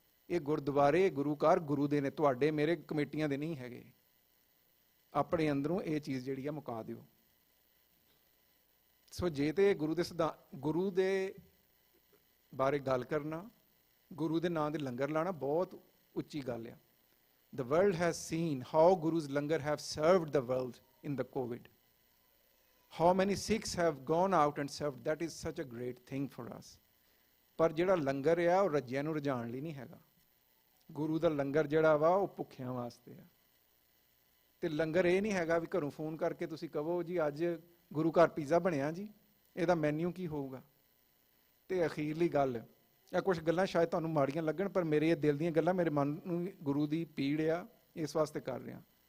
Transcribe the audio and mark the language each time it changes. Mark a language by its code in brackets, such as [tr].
[pa] ਇਹ ਗੁਰਦੁਆਰੇ, ਗੁਰੂ ਘਰ ਗੁਰੂ ਦੇ ਨੇ, ਤੁਹਾਡੇ ਮੇਰੇ ਕਮੇਟੀਆਂ ਦੇ ਨਹੀਂ ਹੈਗੇ। ਆਪਣੇ ਅੰਦਰੋਂ ਇਹ ਚੀਜ਼ ਜਿਹੜੀ ਆ ਮੁਕਾ ਦਿਓ। ਸੋ ਜੇ ਤੇ ਗੁਰੂ ਦੇ ਬਾਰੇ ਗੱਲ ਕਰਨਾ, ਗੁਰੂ ਦੇ ਨਾਂ ਦੇ ਲੰਗਰ ਲਾਣਾ ਬਹੁਤ ਉੱਚੀ ਗੱਲ ਆ। [en] The world has seen how Guru's langar have served the world in the COVID. How many Sikhs have gone out and served. That is such a great thing for us. [pa] ਪਰ ਜਿਹੜਾ ਲੰਗਰ ਆ ਉਹ ਰੱਜਿਆਂ ਨੂੰ ਰਜਾਉਣ ਲਈ ਨਹੀਂ ਹੈਗਾ। ਗੁਰੂ ਦਾ ਲੰਗਰ ਜਿਹੜਾ ਵਾ ਉਹ ਭੁੱਖਿਆਂ ਵਾਸਤੇ ਆ। ਤੇ ਲੰਗਰ ਇਹ ਨਹੀਂ ਹੈਗਾ ਵੀ ਘਰੋਂ ਫੋਨ ਕਰਕੇ ਤੁਸੀਂ ਕਹੋ ਜੀ ਅੱਜ ਗੁਰੂ ਘਰ ਪੀਜ਼ਾ ਬਣਿਆ ਜੀ, ਇਹਦਾ ਮੈਨਿਊ ਕੀ ਹੋਊਗਾ। ਤੇ ਅਖੀਰਲੀ ਗੱਲ, ਇਹ ਕੁਛ ਗੱਲਾਂ ਸ਼ਾਇਦ ਤੁਹਾਨੂੰ ਮਾੜੀਆਂ ਲੱਗਣ, ਪਰ ਮੇਰੇ ਇਹ ਦਿਲ ਦੀਆਂ ਗੱਲਾਂ, ਮੇਰੇ ਮਨ ਨੂੰ ਗੁਰੂ ਦੀ ਪੀੜ ਆ, ਇਸ ਵਾਸਤੇ ਕਰ ਰਿਹਾ।